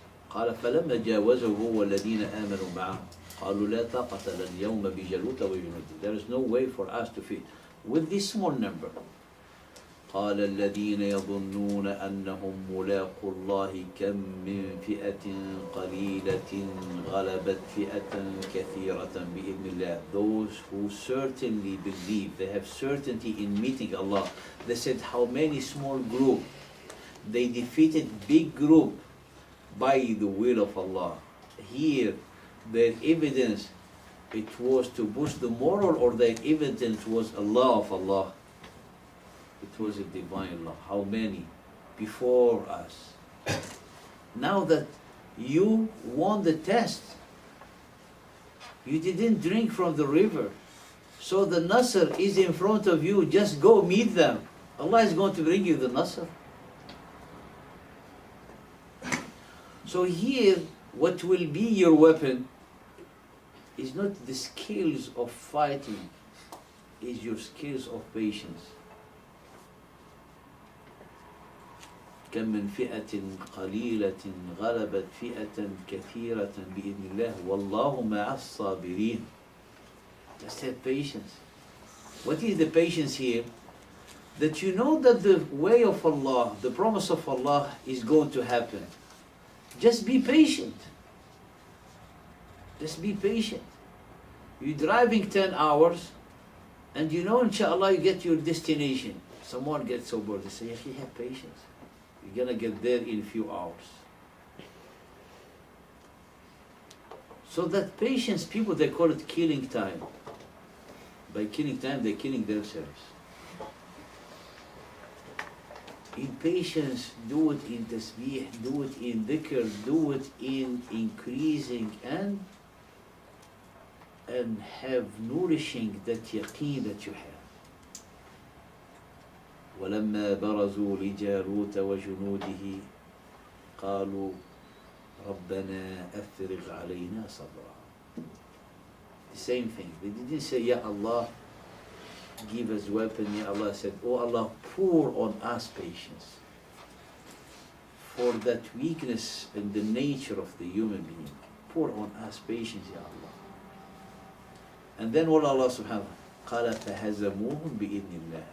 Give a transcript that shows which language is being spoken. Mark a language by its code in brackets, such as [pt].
[ar] قال فلما جاوزه هو والذين آمنوا معه قالوا لا طاقة لنا اليوم بجالوت وجنوده. [en] There is no way for us to feed with this small number. [ar] قال الذين يظنون أنهم ملاقو الله كم من فئة قليلة غلبت فئة كثيرة بإذن الله. [en] Those who certainly believe, they have certainty in meeting Allah. They said how many small group, they defeated big group by the will of Allah. Here, their evidence, it was to boost the moral, or their evidence was Allah of Allah. It was a divine law. How many before us? Now that you won the test, you didn't drink from the river. So the Nasr is in front of you. Just go meet them. Allah is going to bring you the Nasr. So here, what will be your weapon is not the skills of fighting, is your skills of patience. [ar] كم من فئة قليلة غلبت فئة كثيرة بإذن الله والله مع الصابرين. [en] Just have patience. What is the patience here? That you know that the way of Allah, the promise of Allah is going to happen. Just be patient. Just be patient. You're driving 10 hours and you know inshallah you get your destination. Someone gets so bored, they say, "Yakhi, have patience. You're going to get there in a few hours." So that patience, people, they call it killing time. By killing time, they're killing themselves. In patience, do it in tasbih, do it in dhikr, do it in increasing and have nourishing that yaqeen that you have. [ar] ولما برزوا لجالوت وجنوده قالوا ربنا أفرغ علينا صبرا. [en] The same thing. They didn't say, Ya Allah, give us weapon. Ya Allah said, Oh Allah, pour on us patience. For that weakness in the nature of the human being. Pour on us patience, Ya Allah. And then what Allah subhanahu wa ta'ala, [ar] قال فهزموهم بإذن الله.